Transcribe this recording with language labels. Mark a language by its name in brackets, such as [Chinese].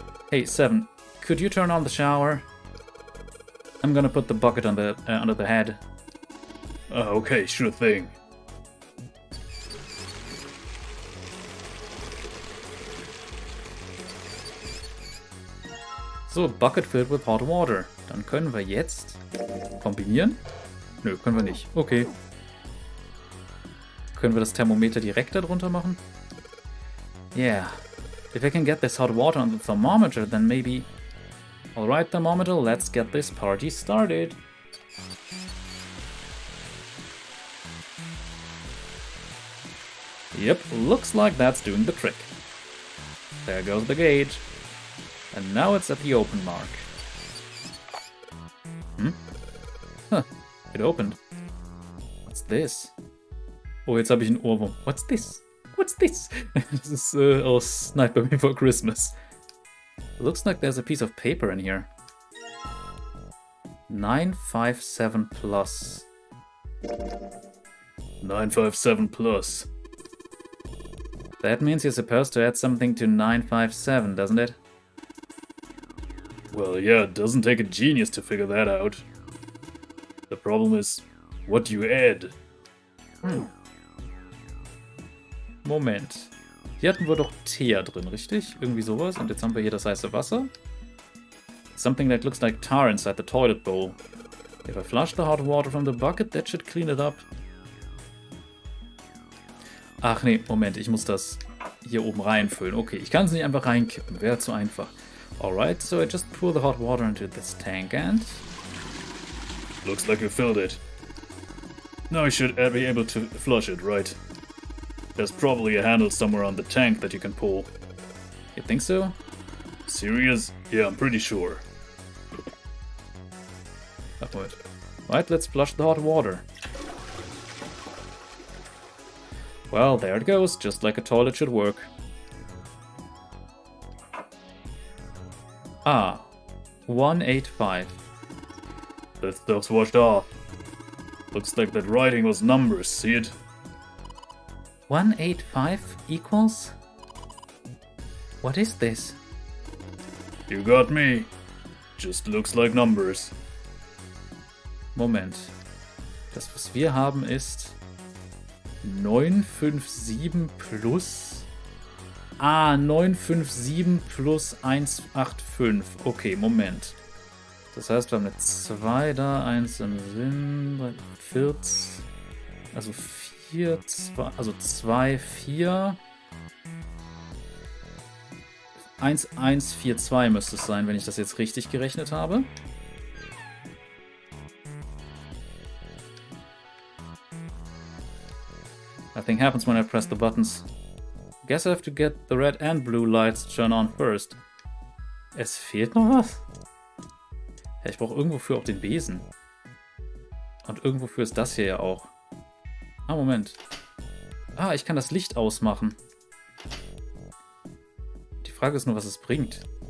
[English] Hey, 7, could you turn on the shower? I'm gonna put the bucket on the under the head. Okay, sure thing. So, bucket filled with hot water. [German] Dann können wir jetzt kombinieren. Nö, können wir nicht. Okay. Können wir das Thermometer direkt darunter machen? [English] Yeah. If I can get this hot water on the thermometer, then maybe... Alright, thermometer, let's get this party started. Yep, looks like that's doing the trick. There goes the gauge. And now it's at the open mark. Huh, it opened. What's this? [German] Oh, jetzt habe ich einen Ohrwurm. [English] What's this? What's this? [German] Das ist aus Nightmare Before Christmas. [English] Looks like there's a piece of paper in here. 957 plus. 957 plus. That means you're supposed to add something to 957, doesn't it? Well, yeah, it doesn't take a genius to figure that out. The problem is, what do you add? [German] Moment. Hier hatten wir doch Teer drin, richtig? Irgendwie sowas. Und jetzt haben wir hier das heiße Wasser. [English] Something that looks like tar inside the toilet bowl. If I flush the hot water from the bucket, that should clean it up. [German] Ach nee, Moment, ich muss das hier oben reinfüllen. Okay, ich kann es nicht einfach reinkippen, wäre zu einfach. [English] Alright, so I just pour the hot water into this tank and... Looks like you filled it. Now you should be able to flush it, right? There's probably a handle somewhere on the tank that you can pull. You think so? Serious? Yeah, I'm pretty sure. [German] Ach, Moment. [English] Right, let's flush the hot water. Well, there it goes, just like a toilet should work. Ah, 185. That stuff's washed off. Looks like that writing was numbers, see it? 185 equals? What is this? You got me. Just looks like numbers. [German] Moment. Das, was wir haben, ist 957 plus... Ah, 957 plus 185. Okay, Moment. Das heißt, wir haben eine 2 da, 1 im Sinn, 14... Also 4, 2... Also 2, 4... 1142 müsste es sein, wenn ich das jetzt richtig gerechnet habe. [English] Nothing happens when I press the buttons. Guess I have to get the red and blue lights to turn on first. [German] Es fehlt noch was? Ja, ich brauche irgendwofür auch den Besen. Und irgendwofür ist das hier ja auch. Ah, Moment. Ah, ich kann das Licht ausmachen. Die Frage ist nur, was es bringt.